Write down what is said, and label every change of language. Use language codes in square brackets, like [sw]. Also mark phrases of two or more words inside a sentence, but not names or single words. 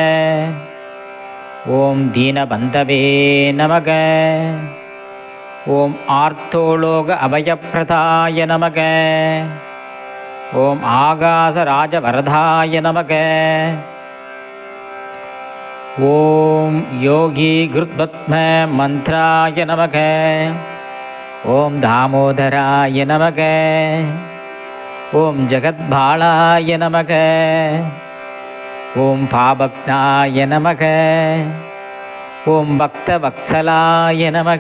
[sa] ॐ दीनबन्धवे नमः। ॐ आर्तोलोक अभयप्रदाय नमः। ॐ आकाशराजवरदाय नमः। ॐ योगि हृत्पद्म मन्त्राय नमः. ॐ दामोदराय नमः. ॐ जगत्पालाय नमः. ॐ पापघ्नाय नमः. ॐ भक्तवत्सलाय नमः.